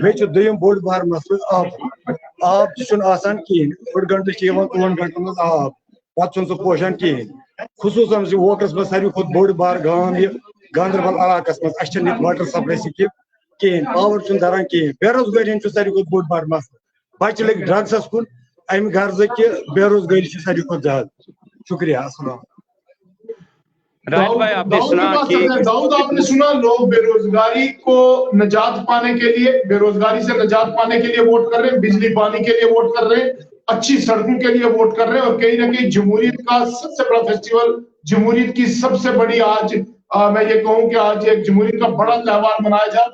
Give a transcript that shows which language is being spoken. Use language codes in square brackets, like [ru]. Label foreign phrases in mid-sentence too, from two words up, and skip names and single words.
[ks] بیٚیہِ چھُ دوٚیِم بوٚڑ بار مسلہٕ آبُک. آب تہِ چھُنہٕ آسان کِہینۍ, 4 گنٹہٕ چھِ یِوان 2 گنٹن منٛز آب, پتہٕ چھُنہٕ سُہ پوشان کِہینۍ. خصوٗصن چھُ ووٹرس منٛز ساروی کھۄتہٕ بوٚڑ بار گام یہِ گاندربل علاقس منٛز. اَسہِ چھنہٕ ییٚتہِ [en] water supply scheme [ks] کِہینۍ, پاور چھُنہٕ دَران کِہینۍ. بے روزگٲری ہُنٛد چھُ ساروی کھۄتہٕ بوٚڑ بار مسلہٕ. بچہِ لٔگۍ ڈرگسس کُن امہِ غرضہٕ کہِ بے روزگٲری چھِ ساروی کھۄتہٕ زیادٕ. شُکریہ. السلام. [ur] راہل بھائی آپ نے سنا کہ داؤد آپ نے سنا لوگ بے روزگاری کو نجات پانے کے لیے, بے روزگاری سے نجات پانے کے لیے ووٹ کر رہے ہیں, بجلی پانی کے لیے ووٹ کر رہے ہیں, اچھی سڑکوں کے لیے ووٹ کر رہے ہیں, اور کہیں نہ کہیں جمہوریت کا سب سے بڑا فیسٹیول, جمہوریت کی سب سے بڑی آج میں یہ کہوں کہ آج ایک جمہوریت کا بڑا تہوار منایا جائے.